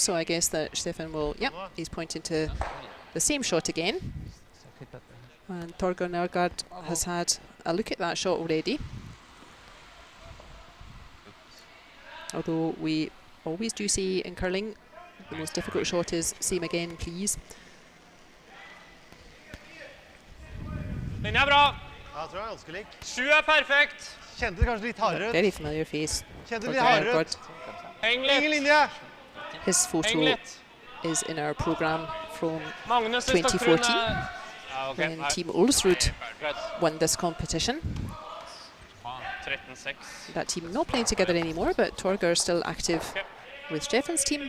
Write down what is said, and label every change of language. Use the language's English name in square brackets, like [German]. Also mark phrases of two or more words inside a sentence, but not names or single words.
[English] So I guess that Stefan will, yep, he's pointing to the same shot again. And Torger Nergard has had a look at that shot already. Although we always do say in curling, the most difficult shot is same again, please. [Norwegian] Linja bra. Ja, jeg tror jeg er ganske lik. 7 perfekt. Kjente det kanskje litt hardere ut. [English] Very familiar face. [Norwegian] Kjente det litt hardere ut. Ingen linje. [English] His photo is in our program from 2014 when Team Olsrud won this competition. That team not playing together anymore, but Torger still active with Stefan's team.